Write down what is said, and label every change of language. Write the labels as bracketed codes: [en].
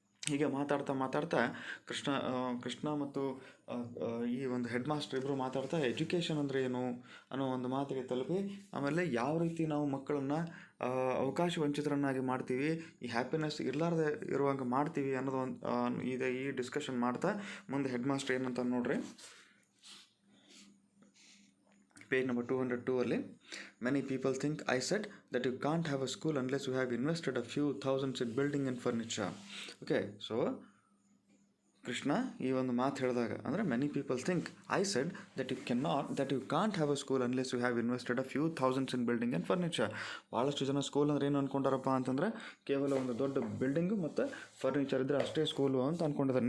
[kn] ಹೀಗೆ ಮಾತಾಡ್ತಾ ಮಾತಾಡ್ತಾ ಕೃಷ್ಣ ಮತ್ತು ಈ ಒಂದು ಹೆಡ್ ಮಾಸ್ಟರ್ ಇಬ್ಬರು ಮಾತಾಡ್ತಾ ಎಜುಕೇಷನ್ ಅಂದರೆ ಏನು ಅನ್ನೋ ಒಂದು ಮಾತಿಗೆ ತಲುಪಿ ಆಮೇಲೆ ಯಾವ ರೀತಿ ನಾವು ಮಕ್ಕಳನ್ನು ಅವಕಾಶ ವಂಚಿತರನ್ನಾಗಿ ಮಾಡ್ತೀವಿ, ಈ ಹ್ಯಾಪಿನೆಸ್ ಇರಲಾರ್ದೆ ಇರುವಂಗೆ ಮಾಡ್ತೀವಿ ಅನ್ನೋದು ಒಂದು ಇದೆ. ಈ ಡಿಸ್ಕಷನ್ ಮಾಡ್ತಾ ಮುಂದೆ ಹೆಡ್ ಮಾಸ್ಟರ್ ಏನಂತ ನೋಡ್ರಿ, page number 202 ಅಲ್ಲಿ, [en] many people think I said that you can't have a school unless you have invested a few thousands in building and furniture. Okay, so [kn] Krishna ಈ ಒಂದು ಮಾತು ಹೇಳಿದಾಗ ಅಂದರೆ [en] Many people think I said that you can't have a school unless you have invested a few thousands in building and furniture. [kn] ಭಾಳಷ್ಟು ಜನ school ಅಂದ್ರೆ ಏನು ಅಂದ್ಕೊಂಡಾರಪ್ಪ ಅಂತಂದರೆ ಕೇವಲ ಒಂದು ದೊಡ್ಡ ಬಿಲ್ಡಿಂಗು ಮತ್ತು ಫರ್ನಿಚರ್ ಇದ್ದರೆ ಅಷ್ಟೇ ಸ್ಕೂಲು ಅಂತ ಅಂದ್ಕೊಂಡಿದ್ದಾರೆ.